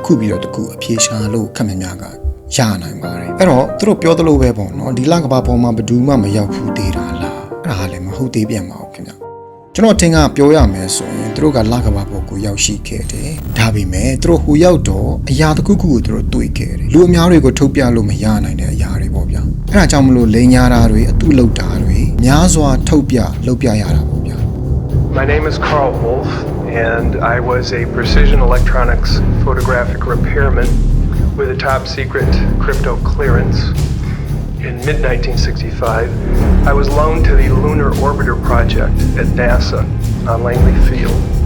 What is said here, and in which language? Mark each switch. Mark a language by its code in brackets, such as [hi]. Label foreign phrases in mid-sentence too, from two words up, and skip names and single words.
[my] ခုပြီးတော့တစ်ခုအဖြေရှာလို့ခက်များများကရနိုင်ပါတယ်အဲ့တော့သူတို့ပြောသလိုပဲပေါ့နော်ဒီလကဘာပေါ်မှာဘယ်သူမှမရောက်ဘူးသေးတာလားအဲ့ဒါလည်းမဟုတ်သေးပြန်ပါဘူးခင်ဗျကျွန်တော်ထင်ကပြောရမယ်ဆိုရင်သူတို့ကလကဘာပေါ်ကိုရောက်ရှိခဲ့တယ်ဒါပေမဲ့သူတို့ဟိုရောက်တော့အရာတစ်ခုခုကိုသူတို့တွေ့ခဲ့တယ်လူအများတွေကိုထုတ်ပြလို့မရနိုင်တဲ့အရာတွေပေါ့ဗျာအဲ့ဒါကြောင့်မလို့လိန်ညာတာတွေအတုလောက်တာတွေများစွာထုတ်ပြလုပ်ပြရတာပေါ့ဗျာ [en] My name is Carl Wolf and I was a precision electronics photographic repairman with a top secret crypto clearance. In mid-1965, I was loaned to the Lunar Orbiter project at NASA on Langley Field.